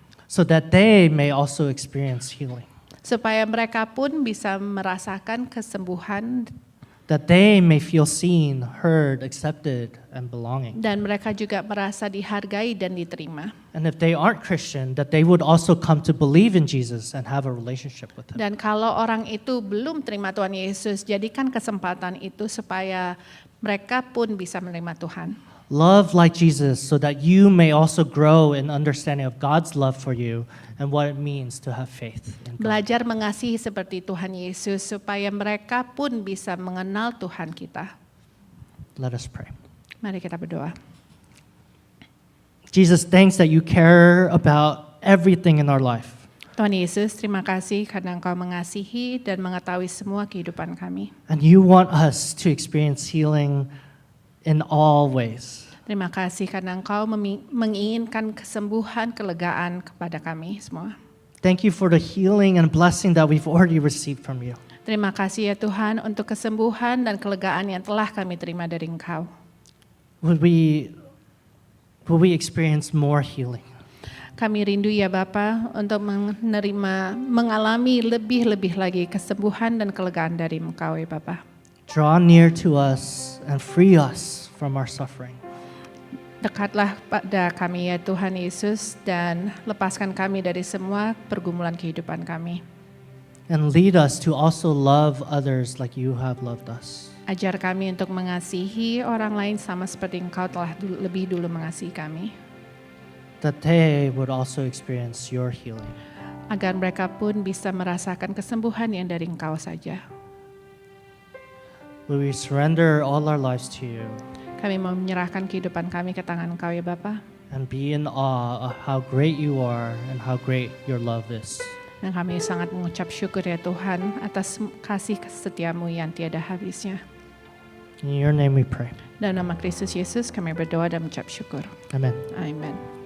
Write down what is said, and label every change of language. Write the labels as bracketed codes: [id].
[en] So that they may also experience healing. [id] Supaya mereka pun bisa merasakan kesembuhan [en] That they may feel seen, heard, accepted, and belonging. [id] dan mereka juga merasa dihargai dan diterima. [en] And if they aren't Christian, that they would also come to believe in Jesus and have a relationship with Him. [id] Dan kalau orang itu belum terima Tuhan Yesus, jadikan kesempatan itu supaya mereka pun bisa menerima Tuhan. [en] Love like Jesus so that you may also grow in understanding of God's love for you and what it means to have faith in God. [id] Belajar mengasihi seperti Tuhan Yesus supaya mereka pun bisa mengenal Tuhan kita. [en] Let us pray. [id] Mari kita berdoa. [en] Jesus, thanks that you care about everything in our life. [id] Tuhan Yesus, terima kasih karena Engkau mengasihi dan mengetahui semua kehidupan kami. [en] And you want us to experience healing in all ways. [id] Terima kasih karena Engkau menginginkan kesembuhan, kelegaan kepada kami semua. [en] Thank you for the healing and blessing that we've already received from you. [id] Terima kasih ya Tuhan untuk kesembuhan dan kelegaan yang telah kami terima dari Engkau. [en] Would we experience more healing? [id] Kami rindu ya Bapa untuk mengalami lebih-lebih lagi kesembuhan dan kelegaan dari Engkau ya Bapa. [en] Draw near to us and free us from our suffering. [id] Dekatlah pada kami ya Tuhan Yesus dan lepaskan kami dari semua pergumulan kehidupan kami. [en] And lead us to also love others like you have loved us. [id] Ajar kami untuk mengasihi orang lain sama seperti Engkau telah lebih dulu mengasihi kami. [en] That they would also experience your healing. [id] Agar mereka pun bisa merasakan kesembuhan yang dari Engkau saja. [en] Will we surrender all our lives to you [id] Kami mau menyerahkan kehidupan kami ke tangan Engkau ya Bapa. [en] and be in awe of how great you are and how great your love is. [id] Dan kami sangat mengucap syukur ya Tuhan atas kasih setiamu yang tiada habisnya. [en] In your name we pray. [id] Dalam nama Kristus Yesus kami berdoa dan mengucap syukur. [en] Amen. [id] Amin.